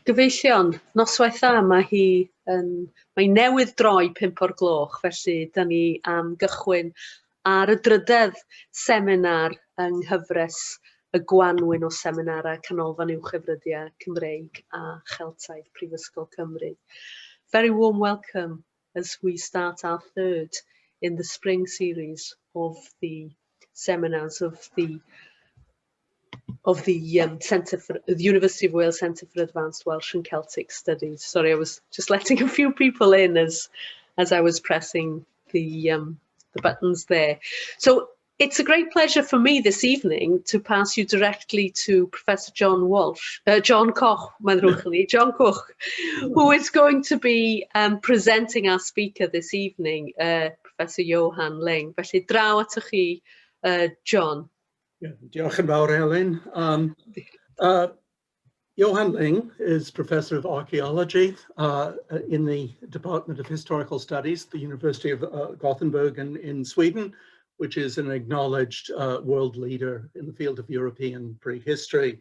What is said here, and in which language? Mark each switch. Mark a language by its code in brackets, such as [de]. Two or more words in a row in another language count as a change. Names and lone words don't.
[cy] Gyfeillion, noswaith dda, mae newydd droi 5 o'r gloch, felly da ni am gychwyn ar y drydedd seminar yng nghyfres y gwanwyn o seminarau Canolfan Uwchhyfryddiau Cymreig a Cheltaeth Prifysgol Cymru. [en] Very warm welcome as we start our third in the spring series of the seminars of the University of Wales Centre for Advanced Welsh and Celtic Studies. Sorry, I was just letting a few people in as I was pressing the buttons there. So it's a great pleasure for me this evening to pass you directly to Professor John Koch, John Koch, who is going to be presenting our speaker this evening, Professor Johan Ling. [cy] Felly draw atoch chi, John. Yeah, diolch yn fawr, Helen. [en] Johan Ling is Professor of Archaeology in the Department of Historical Studies at the University of Gothenburg in Sweden, which is an acknowledged world leader in the field of European prehistory.